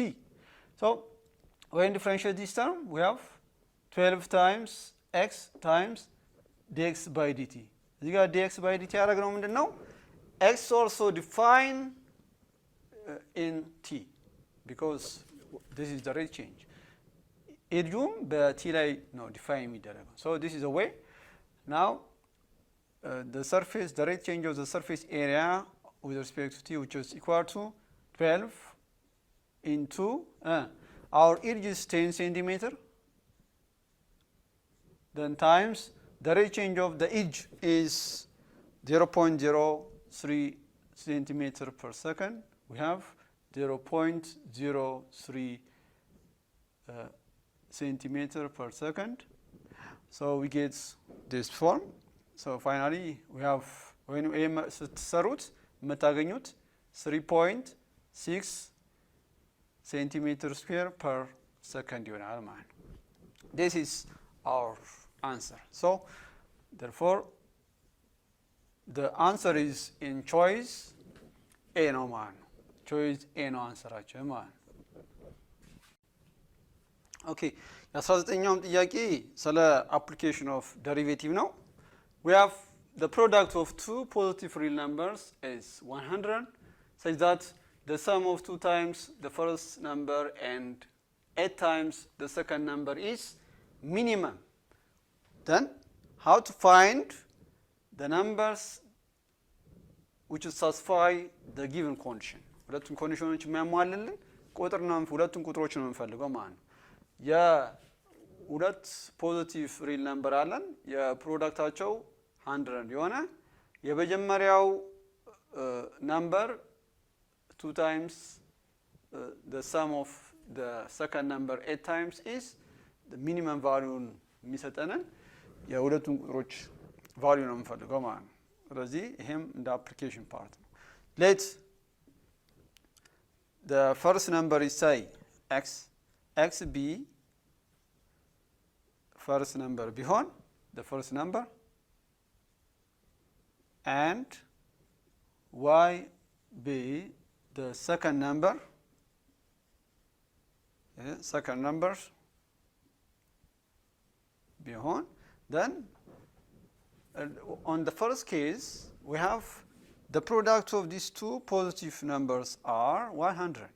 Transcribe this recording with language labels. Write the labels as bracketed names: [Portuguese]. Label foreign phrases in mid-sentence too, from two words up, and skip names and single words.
[English] so when differentiate this term, we have 12 times x times dx by dt. [Amharic] እዚህ ጋር dx by dt ያደረግነው ምንድነው? [English] x also define in t because this is the rate change. [Amharic] ኢድጁም በቲ ላይ ነው ዲፋይን የሚደረገው። [English] so this is a way. now the rate change of the surface area with respect to t, which is equal to 12 into our edge is 10 centimeter, then times the rate change of the edge is 0.03 centimeter per second. we have 0.03 centimeter per second. so we get this form. so finally we have when [Amharic] ስትሰሩት የምታገኙት [English] 3.6 centimeter square per second [Amharic] ይሆናል ማለት ነው። [English] this is our answer. so therefore the answer is in choice A [Amharic] ነው ማለት ነው። [English] choice A [Amharic] ነው አንሰራችን ማለት ነው። ኦኬ የ19ኛውም ጥያቄ ስለ [English] application of derivative ነው። we have the product of two positive real numbers is 100 such that the sum of 2 times the first number and 8 times the second number is minimum. then how to find the numbers which satisfy the given condition? [Amharic] ሁለቱም ኮንዲሽኖች የሚያሟሉልን ቁጥር ነው። ሁለቱም ቁጥሮች ነው የምንፈልገው ማለት ነው። የሁለት [English] positive real number [Amharic] አለን የፕሮዳክታቸው 100 የሆነ የመጀመሪያው ነምበር [English] 2 times the sum of the second number 8 times is the minimum value [Amharic] የሚሰጠንን የሁለቱም ቁጥሮች ቫልዩ ነው የምንፈልገው ማለት ነው። ስለዚህ ይሄም እንደ [English] application part [Amharic] ነው። let [English] the first number is say x be first number ቢሆን the first number and y be the second number ቢሆን then on the first case we have the product of these two positive numbers are 100.